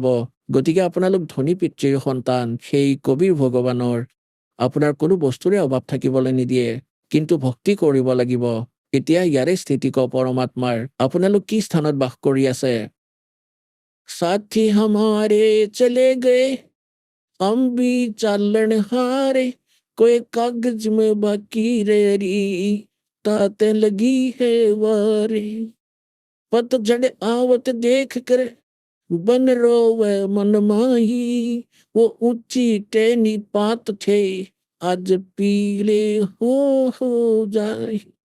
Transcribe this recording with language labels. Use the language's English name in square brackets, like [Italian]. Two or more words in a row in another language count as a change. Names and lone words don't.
[Assamese] গতিকে আপোনালোক ধনী পিতৃৰ সন্তান, সেই কবিৰ ভগৱানৰ, আপোনাৰ কোনো বস্তুৰে অভাৱ থাকিবলৈ নিদিয়ে, কিন্তু ভক্তি কৰিব লাগিব। এতিয়া ইয়াৰে স্থিতি ক পৰমাত্মাৰ, আপোনালোক কি স্থানত বাস কৰি আছে? [Hindi] साथी हमारे चले गये, हम भी चालन हारे, कोई कागज में बाकी रेरी, ताते लगी है वारे। पतझड़ आवत देख कर बन रोवे मन माही, वो ऊंची टेनी पात थे आज पीले हो जाए।